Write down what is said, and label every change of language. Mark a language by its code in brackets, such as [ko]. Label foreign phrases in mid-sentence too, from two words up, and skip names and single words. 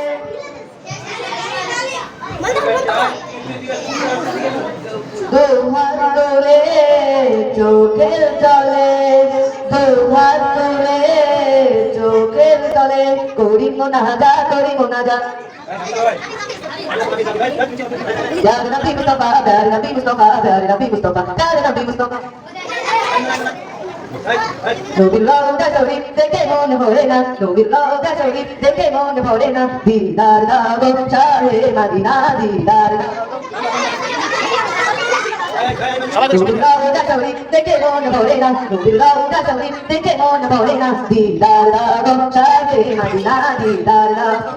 [bn] দুহাত তুলে চোখের জলে, দুহাত তুলে চোখের জলে করি মোনাজা, করি মোনাজা। [ar] يا نبي مصطفى يا نبي مصطفى يا نبي مصطفى يا نبي مصطفى. [bn] নবীর রওজা শরীফ দেখে মন ভরে না, নবীর রওজা শরীফ দেখে মন ভরে না, দিদার দাও শাহে মদিনা, দিদার দাও। নবীর রওজা শরীফ দেখে মন ভরে না, নবীর রওজা শরীফ দেখে মন ভরে না, দিদার দাও শাহে মদিনা, দিদার দাও।